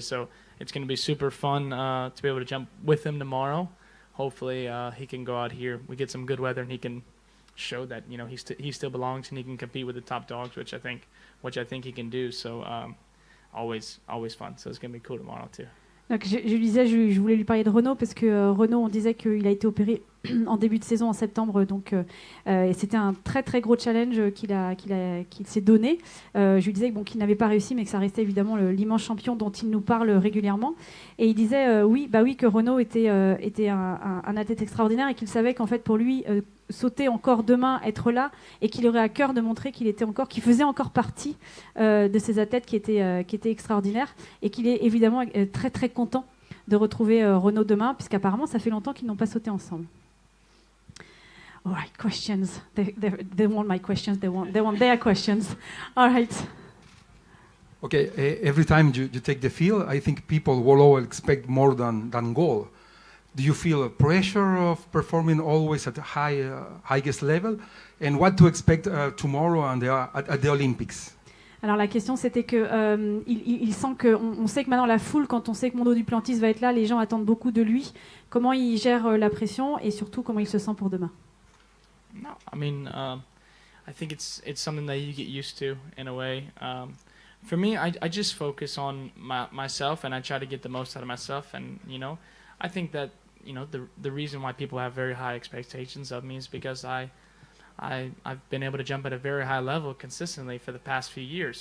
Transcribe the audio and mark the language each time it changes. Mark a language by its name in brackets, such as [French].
[English] So it's going to be super fun to be able to jump with him tomorrow. Hopefully he can go out here. We get some good weather and he can show that, you know, he still belongs and he can compete with the top dogs, which I think he can do. So always fun. So it's going to be cool tomorrow too. [French] Donc je disais, je voulais lui parler de Renaud parce que Renaud, on disait qu'il a été opéré en début de saison en septembre, donc et c'était un très très gros challenge qu'il s'est donné. Je lui disais bon, qu'il n'avait pas réussi, mais que ça restait évidemment l'immense champion dont il nous parle régulièrement. Et il disait oui que Renaud était un athlète extraordinaire et qu'il savait qu'en fait pour lui sauter encore demain, être là, et qu'il aurait à cœur de montrer qu'il faisait encore partie de ces athlètes qui étaient extraordinaires, et qu'il est évidemment très très content de retrouver Renaud demain, puisqu'apparemment ça fait longtemps qu'ils n'ont pas sauté ensemble. [English] All right, questions. They want my questions. They want their questions. All right. Okay, every time you take the field, I think people will expect more than goal. Do you feel a pressure of performing always at the highest level? And what to expect tomorrow at the Olympics? [French] Alors la question c'était que il sent que on sait que maintenant la foule, quand on sait que Mondo Duplantis va être là, les gens attendent beaucoup de lui. Comment il gère la pression et surtout comment il se sent pour demain? [English] No, I mean, I think it's something that you get used to in a way. For me, I just focus on myself and I try to get the most out of myself. And you know, I think that you know the reason why people have very high expectations of me is because I've been able to jump at a very high level consistently for the past few years.